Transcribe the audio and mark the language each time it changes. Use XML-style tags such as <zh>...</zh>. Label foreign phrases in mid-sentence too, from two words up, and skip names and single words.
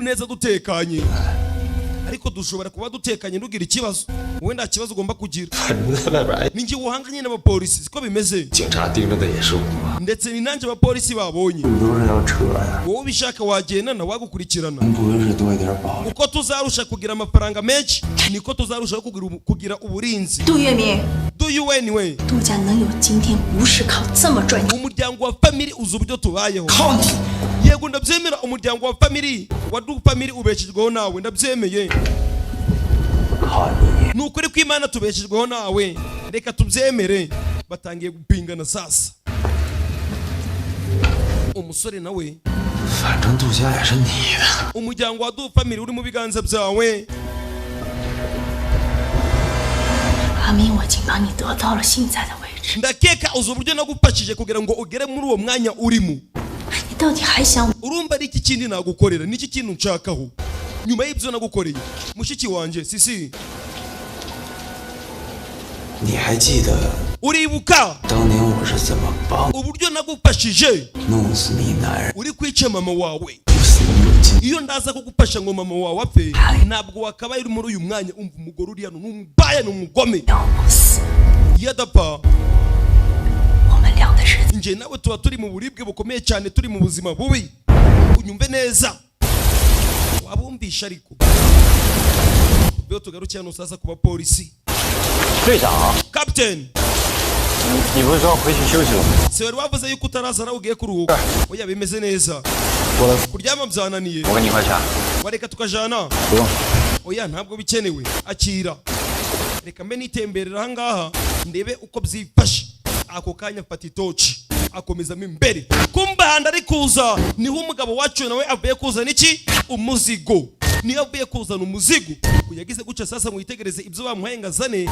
<rw>neza dutekanye ariko dushobora kuba dutekanye nugira ikibazo wowe nta kibazo ugomba kugira ninjye uhanganye n'abapolisi siko bimeze ndetse ni nanjye abapolisi babonye wowe ubishaka wagenda na wagukurikirana uko tuzarusha kugira amafaranga menshi niko tuzarushaho kugira uburinzi Du</rw> <en>Do you anyway?</en> <zh>杜家能有今天，不是靠这么赚钱。</zh> <rw>umuryango wa family uzi uburyo tubayeho. Yego ndabyemera umuryango wa family wa du family ubeshejweho nawe ndabyemeye. Nukuri ko Imana tubeshejweho nawe reka tubyemere. Batangiye gupingana sasa. Umusore nawe</rw> <zh>反正杜家也是你的。</zh> <rw>umuryango wa du family uri mu biganza byawe.</rw> <zh>阿明，我已经帮你得到了现在的位置，</zh> <rw>ndakeka uzi uburyo nagupashije kugira ngo ugere muri uwo mwanya urimo.</rw> <zh>你到底还想？</zh> <rw>urumva ari iki kindi nagukorera niki kintu nshakaho nyuma y'ibyo nagukoreye mushiki wanje sisi.</rw> <zh>你还记得</zh> <rw>uribuka</rw> <zh>当年我是怎么帮</zh> <rw>uburyo nagupashije</rw> <zh>弄死你男人，</zh> <rw>uri kwica mama wawe?</rw> <zh>不死你有劲？</zh> <rw>iyo ndaza kugupasha ngo mama wawe apfe ntabwo wakabaye uri muri uyu mwanya. umva umugore uri hano n'umubaya n'umugome.</rw> <zh>要不死，</zh> <rw>yadapfa</rw> <zh>我们俩的日子</zh> <rw>nje nawe tuba turi mu buribwe bukomeye cyane, turi mu buzima bubi. unyumve neza wabumvisha ariko byo tugarukiye hano sasa kuba polisi.</rw> <zh>队长，</zh> <rw>Captain</rw> <zh>你不是说回去休息了吗？</zh> <rw>se wari wavuze yuko utaraza nawe ugiye kuruhuka? oya bimeze neza, kuryama byananiye.</rw> <zh>我给你块钱。</zh> <rw>wareka tukajana?</rw> <zh>不用。</zh> <rw>oya ntabwo bikenewe, akira. reka mbe nitemberera ahangaha ndebe uko byifashe. ako kanya mfata itoci akomezamo imbere. kumbe ahandi ari kuza niho umugabo wacu nawe avuye kuzana iki? umuzigo. niyo avuye kuzana umuzigo yagize guca sasa. mwitegereze ibyo bamuhaye ngazane.</rw>